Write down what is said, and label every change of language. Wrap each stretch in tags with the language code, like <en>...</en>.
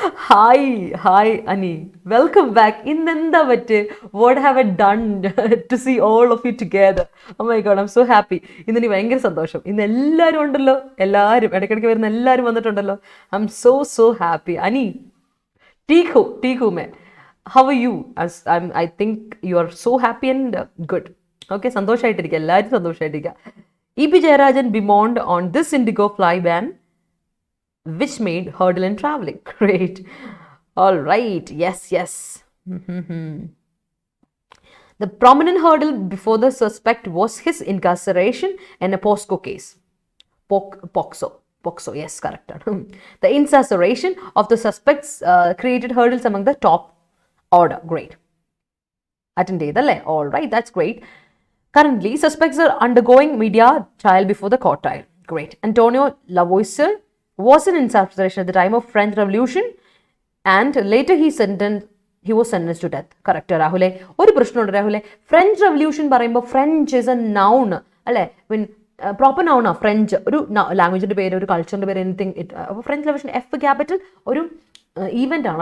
<en>Hi, Ani. Welcome back. What have I done to see all of you together? Oh my God, I'm so happy.</en> <ml>ഇന്ന് ഭയങ്കര സന്തോഷം. ഇന്ന് എല്ലാവരും ഉണ്ടല്ലോ, ഇടയ്ക്കിടയ്ക്ക് വരുന്ന എല്ലാവരും വന്നിട്ടുണ്ടല്ലോ.</ml> <en>I'm so happy. Ani,</en> <hi>ठीक हूँ मैं.</hi> <en>How are you? I think you are so happy and good.</en> <ml>Okay, സന്തോഷമായിട്ടിരിക്കുക, എല്ലാവരും സന്തോഷമായിട്ടിരിക്കുക.</ml> <en>E.P. Jayarajan bemoaned on this Indigo fly ban which made hurdle in traveling. Great. All right. Yes. The prominent hurdle before the suspect was his incarceration in a POSCO case. POXO, yes, correct. The incarceration of the suspects created hurdles among the top order. Great. Attendant, all right, that's great. Currently, suspects are undergoing media trial before the court trial. Great. Antonio Lavoisier was in incarceration at the time of French Revolution and later he was sentenced to death. Correct, Rahule.</en> <ml>ഒരു പ്രശ്നമുണ്ട് രാഹുലെ, French revolution പറയുമ്പോൾ</ml> <en>French is a noun</en> <ml>അല്ലേ,</ml> <en>mean proper noun</en> <ml>ആ French, ഒരു ലാംഗ്വേജിന്റെ പേര്, ഒരു കൾച്ചറിന്റെ പേര്, anything. അപ്പോൾ ഫ്രഞ്ച് റെവല്യൂഷൻ F ക്യാപിറ്റൽ, ഒരു ഈവന്റ് ആണ്.</ml>